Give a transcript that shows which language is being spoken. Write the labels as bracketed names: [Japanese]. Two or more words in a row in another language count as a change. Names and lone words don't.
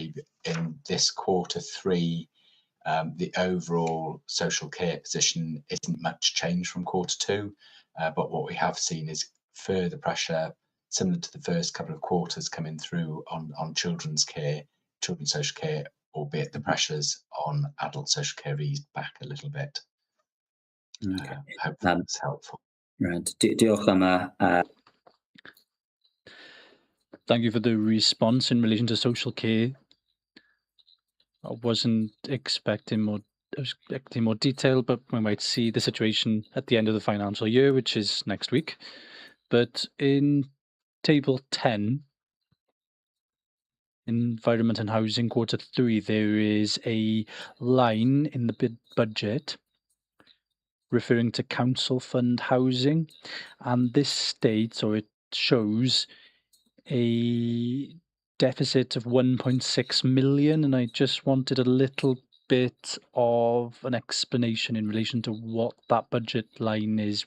[English] Certainly in this Q3 The overall social care position isn't much change from Q2, but what we have seen is further pressure, similar to the first couple of quarters, coming through on children's social care, albeit the pressures on adult social care eased back a little bit. Okay. Hope that's helpful. Right. [Welsh] Diolch am y [English] Thank you for the response in relation to social care. I was expecting more detail, but we might see the situation at the end of the financial year, which is next week. But in table 10, Environment and Housing Q3, there is a line in the budget referring to council fund housing, and this states, or it shows, a deficit of 1.6 million, and I just wanted a little bit of an explanation in relation to what that budget line is.